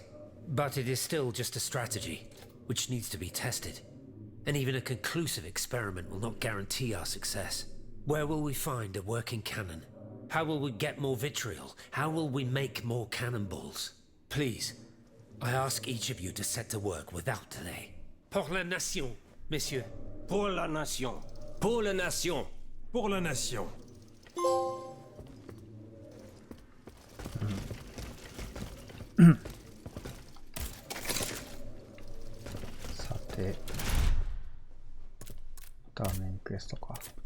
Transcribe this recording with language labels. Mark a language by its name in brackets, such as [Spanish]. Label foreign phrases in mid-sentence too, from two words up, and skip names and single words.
[English] But it is still just a strategy, which needs to be tested. And even a conclusive experiment will not guarantee our success. Where will we find a working cannon? How will we get more vitriol? How will we make more cannonballs? Please, I ask each of you to set to work without delay. [French] Pour la nation, messieurs. Pour la nation. Pour la nation. Pour la nation. [Japanese] さて、あとはメインクエストか。